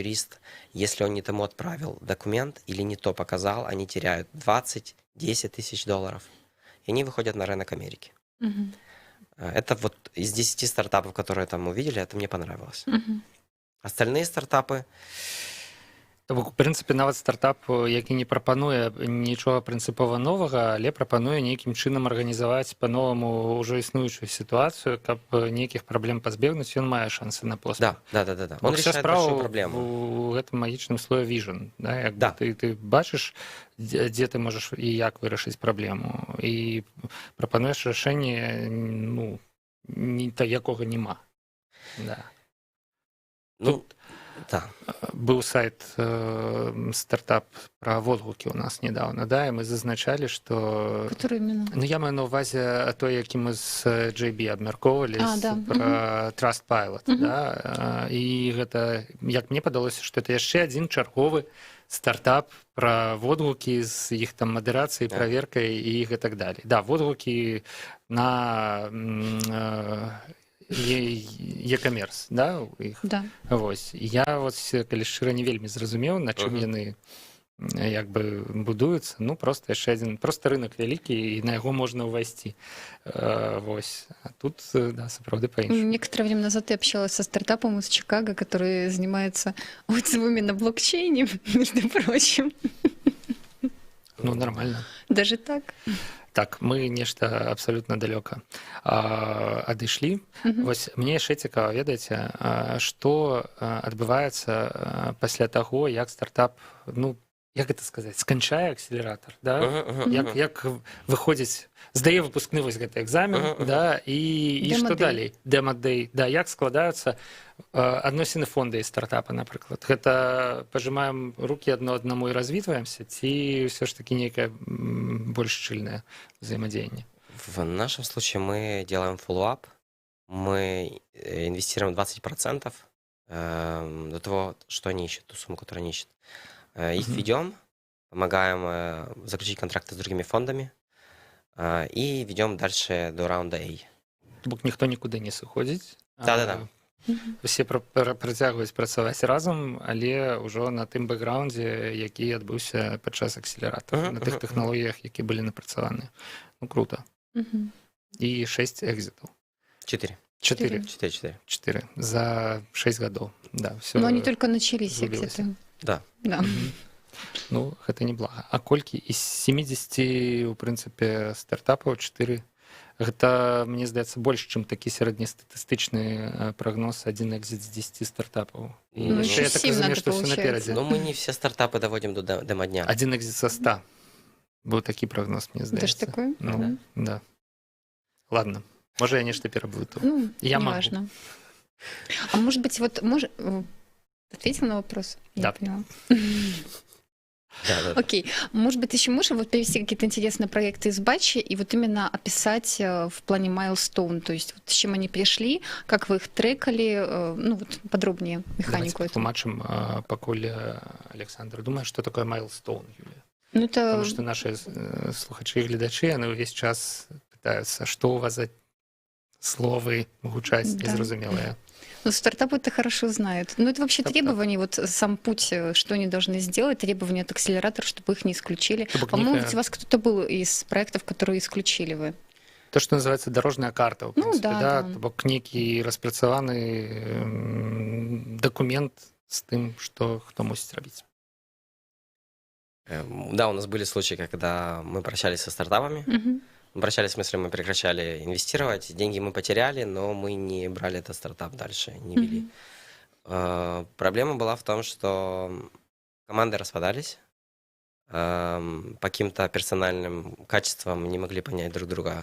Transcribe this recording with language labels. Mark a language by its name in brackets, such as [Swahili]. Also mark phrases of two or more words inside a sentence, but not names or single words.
[Russian] юрист, если он не тому отправил документ или не то показал, они теряют 20-10 тысяч долларов. И они выходят на рынок Америки. Мгм. Это вот из 10 стартапов, которые там увидели, это мне понравилось. Мгм. Остальные стартапы, [Belarusian] То бок, у прынцыпе, нават стартап, які не прапануе нічога прынцыпова новага, але прапануе нейкім чынам арганізаваць па-новаму ўжо існуючую сітуацыю, каб нейкіх праблем пазбегнуць, ён мае шансы на поспех. да. Бок [Russian] Он вся решает [Belarusian] справа [Russian] большую проблему. [Belarusian] у гэтым магічным слое vision. Да? Як бы Да. ты бачыш, дзе ты можаш і як вырашыць праблему, і прапануеш рашэнне, якога няма. Да. Да. Быў сайт стартап пра водгукі ў нас недавно, да, і мы зазначалі, што [Russian] Который именно? [Belarusian] я маю на ўвазе той, які мы з JB абмяркоўвалі Да. пра Trustpilot, Мгм. да, і гэта, як мне падалося, што это яшчэ адзін чарговы стартап пра водгукі з іх там мадэрацыяй, праверкай і гэтак далей. Да, водгукі на e-commerce, да, у іх. Да. Вось. Я калі шчыра не вельмі зразумеў, на чым яны як бы будуюцца, просто яшчэ адзін, просто рынок вялікі, і на яго можна ўвайсці. Вось. А тут, да, сапраўды па-іншаму. [Russian] Некоторое время назад я общалась со стартапом из Чикаго, который занимается отзывами на блокчейне, между прочим. Нормально. Даже так? [Belarusian] Так, мы нешта абсалютна далёка адышлі. Вось мне яшчэ цікава ведаць, што адбываецца пасля таго, як стартап, як гэта сказаць, сканчае акселератар, да? Як выходзіць, здае выпускны вось гэты экзамен, да, і што далей? Демо-дэй. Да, як складаюцца адносіны фонда і стартапа, напрыклад. Гэта пажимаем рукі аднаму і развітваемся, ці ўсё ж таки нейкае больш шчыльнае взаимодействие? [Russian] В нашем случае мы делаем фоллоуап, мы инвестируем 20% до того, что они ищут, ту сумму, которую они ищут. Их ведем, помогаем заключить контракты с другими фондами и ведем дальше до раунда A. [Belarusian] Бок ніхто нікуды не сыходзіць. Да. Усе працягваюць працаваць разам, але ўжо на тым бэкграўндзе, які адбыўся падчас акселератора, на тых тэхналогіях, які былі напрацаваны. Круто. І 6 экзитаў. 4 за 6 гадоў. Да, [Russian] но они только начались экзиты. Да. [Belarusian] Гэта неблага. А колькі? Из 70, у прынцыпе, стартапаў 4 Гэта, мне здаецца, больш, чым такі сярэднестатыстычны прагноз 1 экзіт з 10 стартапаў. І Ну, яшчэ я [Russian] еще так 7 [Belarusian] разумею, [Russian] надо, [Belarusian] што ўсё [Russian] получается. [Belarusian] наперадзе. [Russian] Но мы не все стартапы доводим до демо-дня. [Belarusian] 1 экзіт со 100. Быў такі прагноз, мне [Russian] Это ж [Belarusian] здаецца. [Russian] такое? Ну, да. Ладно. [Belarusian] Можа, я нешта пераблытаў. [Russian] Ну, Я могу. неважно. А может быть, вот ответил на вопрос? Я Да. поняла. Да. Окей. Может быть, еще можешь вот привести какие-то интересные проекты из батча и вот именно описать в плане milestone, то есть вот с чем они пришли, как вы их трекали, ну вот подробнее механику эту. [Belarusian] Тлумачым, пакуль Александр думае, што такое майлстоун, Юлія. [Russian] Ну это... [Belarusian] Потому што нашы слухачы і гледачы, яны ўвесь час пытаюцца, што у вас за словы гучаць Да. незразумелыя. [Russian] Ну, стартапы это хорошо знают. Ну, это вообще Так. требования, вот сам путь, что они должны сделать, требования от акселератора, чтобы их не исключили. [Belarusian] То бок [Russian] По-моему, некая- ведь у вас кто-то был из проектов, которые исключили вы. [Belarusian] То, што называецца дарожная карта, ў Ну, прынцыпе, да. То бок нейкі распрацаваны дакумент з тым, што хто мусіць рабіць. [Russian] Да, у нас были случаи, когда мы прощались со стартапами. Мгм. Мы прощались, в смысле, мы прекращали инвестировать, деньги мы потеряли, но мы не брали этот стартап дальше, не вели. Мгм. Проблема была в том, что команды распадались, по каким-то персональным качествам не могли понять друг друга.